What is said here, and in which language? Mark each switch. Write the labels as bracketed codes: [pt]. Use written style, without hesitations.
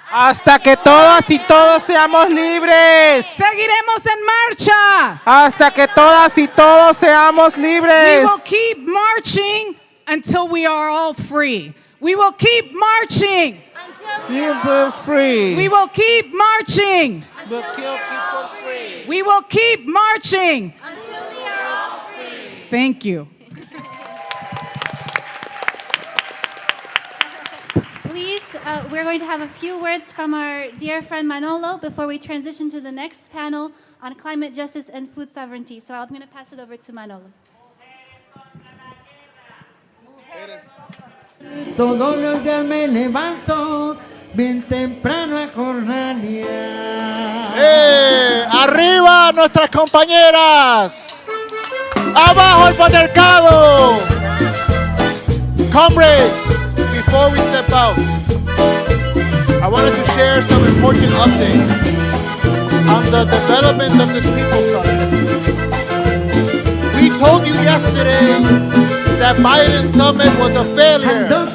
[es] Hasta que todas y todos seamos libres. Seguiremos en marcha. Hasta que todas y todos seamos libres. [en] We will keep marching until we are all free. We will keep marching. Until we're free. We will keep marching. We'll keep free. We will keep marching. Until we are all free. Thank you. Please, we're going to have a few words from our dear friend Manolo before we transition to the next panel on climate justice and food sovereignty. So I'm going to pass it over to Manolo. [es] Todos los días me levanto bien temprano a jornanear. ¡Arriba nuestras compañeras! ¡Abajo el patriarcado! [en] Comrades, before we step out, I wanted to share some important updates on the development of this People's Summit. We told you yesterday that Biden's summit was a failure.